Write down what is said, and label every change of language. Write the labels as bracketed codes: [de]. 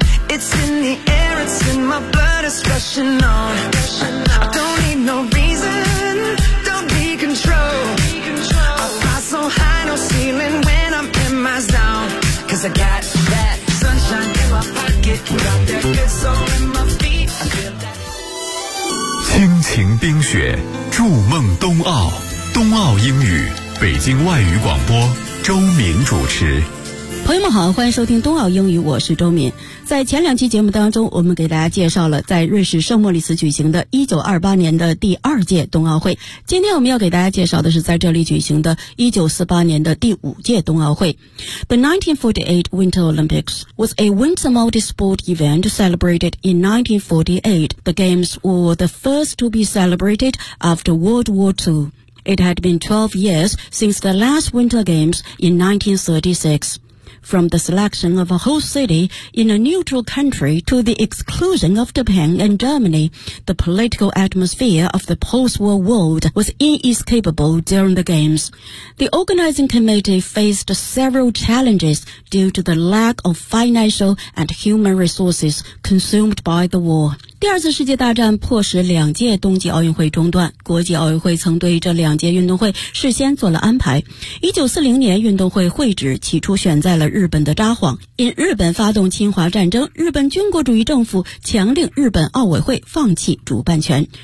[en] It's in the air, it's in my blood, it's rushing on. I don't need no reason, don't be control. I fly so high, no ceiling when I'm in my zone. Cause I got that sunshine in my pocket, got that good soul in my feet. [zh] 亲情冰雪，筑梦冬奥，冬奥英语，北京外语广播，周明主持。朋友们好，欢迎收听冬奥英语，我是周敏。在前两期节目当中，我们给大家介绍了在瑞士圣莫里斯举行的1928年的第二届冬奥会。今天我们要给大家介绍的是在这里举行的1948年的第五届冬奥会。 [en] The 1948 Winter Olympics was a winter multi-sport event celebrated in 1948. The games were the first to be celebrated after World War II. It had been 12 years since the last Winter Games in 1936. From the selection of a host city in a neutral country to the exclusion of Japan and Germany, the political atmosphere of the post-war world was inescapable during the Games. The organizing committee faced several challenges due to the lack of financial and human resources consumed by the war. [zh] 第二次世界大战迫使两届冬季奥运会中断，国际奥运会曾对这两届运动会事先做了安排。 1940年运动会会址起初选在了日本的札幌，因日本发动侵华战争，日本军国主义政府强令日本奥委会放弃主办权。